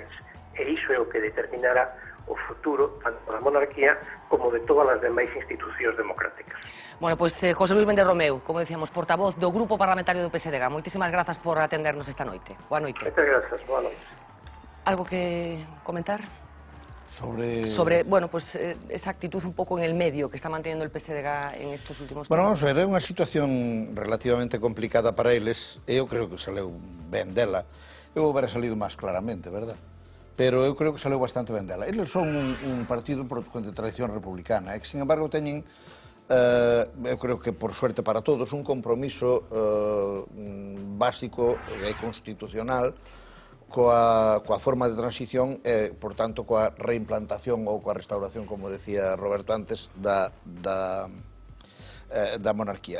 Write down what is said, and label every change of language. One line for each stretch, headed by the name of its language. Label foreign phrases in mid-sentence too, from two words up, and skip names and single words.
Galician: E iso é o que determinará o futuro tanto da monarquía como de todas as demais institucións democráticas. Bueno, pois José Luis Méndez Romeu, como decíamos, portavoz do Grupo Parlamentario do PSDG. Moitísimas grazas por atendernos esta noite. Boa noite. Moitas grazas, boa noite. Algo que comentar?
Spanish: Sobre bueno, pues esa actitud un pouco en el medio que está manteniendo el PSDG en estos últimos Bueno, tiempos.
Galician: vamos a ver, é unha situación relativamente complicada para eles. Eu creo que saleu ben dela. Eu houbera salido máis claramente, verdad? Pero eu creo que saleu bastante ben dela. Eles son un partido de tradición republicana, e que,
Spanish: sin embargo,
Galician: teñen eu creo que por suerte para todos, un compromiso básico e constitucional coa forma de transición e, por tanto, coa reimplantación ou coa restauración, como decía Roberto antes, da monarquía.